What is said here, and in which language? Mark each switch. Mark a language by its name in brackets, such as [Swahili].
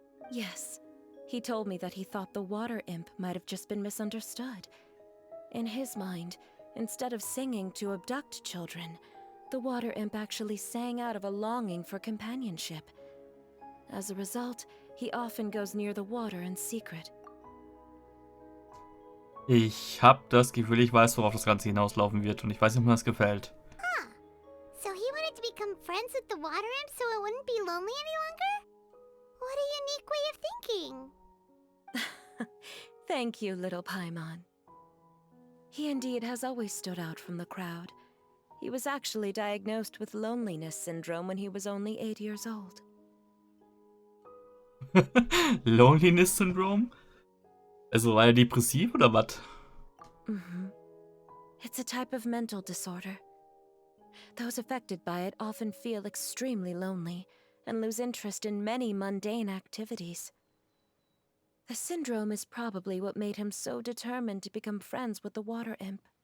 [English] Yes, he told me that he thought the water imp might have just been misunderstood. In his mind, instead of singing to abduct children, the water imp actually sang out of a longing for companionship. As a result, he often goes near the water in secret. [German] Ich habe das Gefühl, ich weiß, worauf das Ganze hinauslaufen wird und ich weiß nicht, ob mir das gefällt. Huh. [English] So he wanted to become friends with the water imp so it wouldn't be lonely any longer? What a unique way of thinking. Thank you, little Paimon. He indeed has always stood out from the crowd. He was actually diagnosed with loneliness syndrome when he was only 8 years old. Loneliness Syndrome? [German] Also war er depressiv oder was? [English] It's a type of mental disorder. Those affected by it often feel extremely lonely and lose interest in many mundane activities. The syndrome is probably what made him so determined to become friends with the water imp.